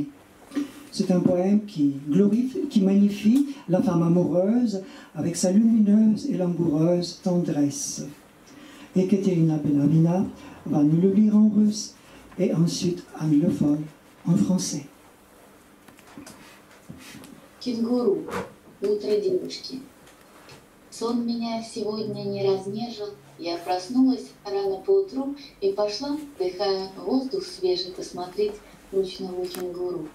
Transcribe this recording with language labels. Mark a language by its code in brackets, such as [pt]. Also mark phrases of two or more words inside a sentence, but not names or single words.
[fr] C'est un poème qui magnifie la femme amoureuse avec sa lumineuse et langoureuse tendresse. Ekaterina Benavina va nous le lire en russe et ensuite Anne Le Foll en français. [ru] Кенгуру. Утро девушки. Сон меня сегодня не разнежил. Я проснулась рано поутру и пошла, вдыхая воздух свежий, посмотреть ручного кенгуру.